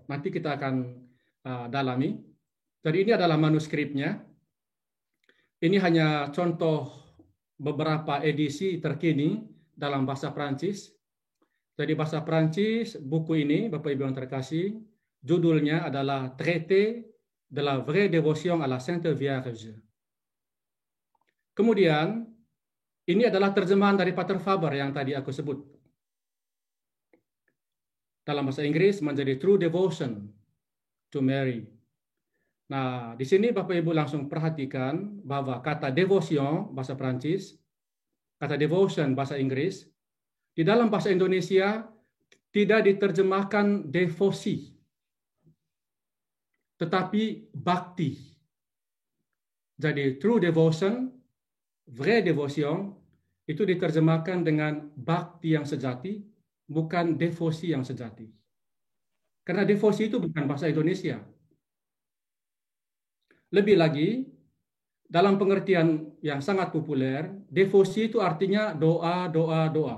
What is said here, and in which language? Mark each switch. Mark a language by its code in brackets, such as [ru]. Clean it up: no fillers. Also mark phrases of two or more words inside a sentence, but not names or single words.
[id] Nanti kita akan dalami. Jadi ini adalah manuskripnya. Ini hanya contoh beberapa edisi terkini dalam bahasa Prancis. Jadi bahasa Prancis, buku ini, Bapak Ibu yang terkasih, judulnya adalah Traité de la vraie dévotion à la Sainte Vierge. Kemudian, ini adalah terjemahan dari Pater Faber yang tadi aku sebut. Dalam bahasa Inggris menjadi True Devotion to Mary. Nah, di sini Bapak Ibu langsung perhatikan bahwa kata devotion bahasa Prancis, kata devotion bahasa Inggris, di dalam bahasa Indonesia tidak diterjemahkan devosi, tetapi bakti. Jadi [en] true devotion, [fr] vraie devotion, [id] itu diterjemahkan dengan bakti yang sejati, bukan devosi yang sejati. Karena devosi itu bukan bahasa Indonesia. Lebih lagi, dalam pengertian yang sangat populer, devosi itu artinya doa, doa, doa.